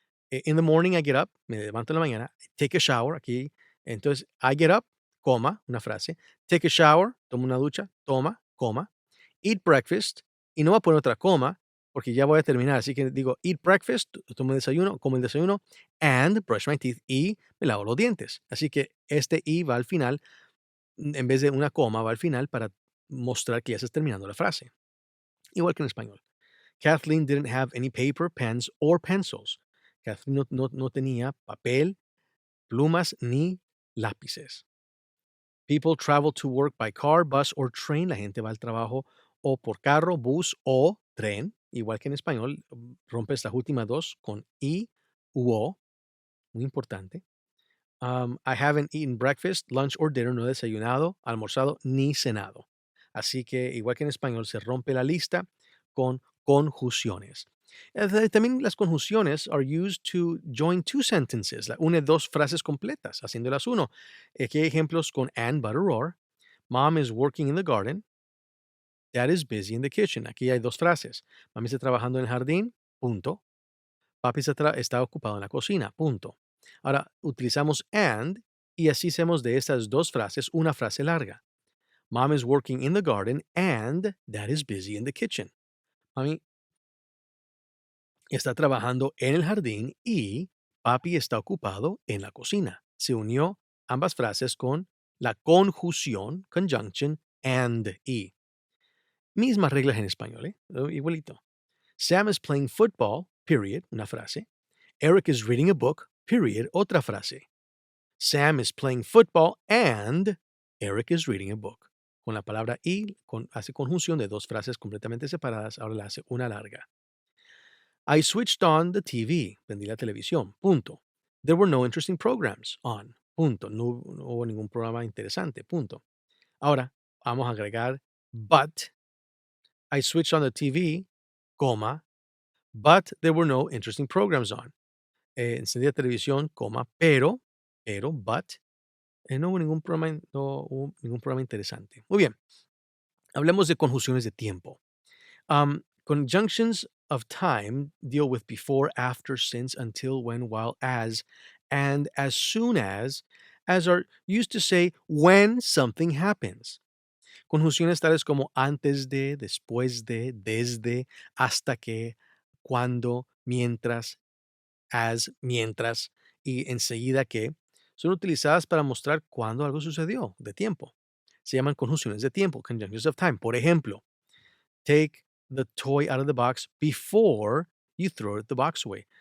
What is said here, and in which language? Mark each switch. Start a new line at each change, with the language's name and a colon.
English: In the morning I get up,
Spanish: me levanto en la mañana,
English: take a shower,
Spanish: aquí, entonces
English: I get up,
Spanish: coma, una frase, take a shower, tomo una ducha, toma, coma,
English: eat breakfast,
Spanish: y no voy a poner otra coma, porque ya voy a terminar, así que digo eat breakfast, tomo el desayuno, como el desayuno,
English: and brush my teeth,
Spanish: y me lavo los dientes. Así que este y va al final, en vez de una coma, va al final para mostrar que ya estás terminando la frase. Igual que en español.
English: Kathleen didn't have any paper, pens, or pencils.
Spanish: Kathleen no tenía papel, plumas ni lápices.
English: People travel to work by car, bus, or train.
Spanish: La gente va al trabajo o por carro, bus o tren. Igual que en español, rompes las últimas dos con i u o. Muy importante.
English: I haven't eaten breakfast, lunch or dinner.
Spanish: No he desayunado, almorzado ni cenado. Así que, igual que en español, se rompe la lista con conjunciones. También las conjunciones
English: are used to join two sentences.
Spanish: Une dos frases completas, haciéndolas uno. Aquí hay ejemplos con and, but, or.
English: Mom is working in the garden. Dad is busy in the kitchen.
Spanish: Aquí hay dos frases. Mami está trabajando en el jardín, punto. Papi está ocupado en la cocina, punto. Ahora, utilizamos and y así hacemos de estas dos frases una frase larga.
English: Mom is working in the garden and dad is busy in the kitchen.
Spanish: Mami está trabajando en el jardín y papi está ocupado en la cocina. Se unió ambas frases con la conjunción, conjunction, and y. Mismas reglas en español, ¿eh? Igualito.
English: Sam is playing football, period,
Spanish: una frase.
English: Eric is reading a book, period,
Spanish: otra frase.
English: Sam is playing football and Eric is reading a book.
Spanish: Con la palabra y hace conjunción de dos frases completamente separadas, ahora la hace una larga.
English: I switched on the TV,
Spanish: prendí la televisión, punto.
English: There were no interesting programs on, punto.
Spanish: No hubo ningún programa interesante, punto. Ahora vamos a agregar but.
English: I switched on the TV, coma, but there were no interesting programs on.
Spanish: Encendí la televisión, coma, but, no hubo no hubo ningún programa interesante. Muy bien, hablemos de conjunciones de tiempo.
English: Conjunctions of time deal with before, after, since, until, when, while, as, and as soon as are used to say when something happens.
Spanish: Conjunciones tales como antes de, después de, desde, hasta que, cuando, mientras, as, mientras y enseguida que son utilizadas para mostrar cuándo algo sucedió, de tiempo. Se llaman conjunciones de tiempo, conjunctions of time. Por ejemplo,
English: take the toy out of the box before you throw the box away.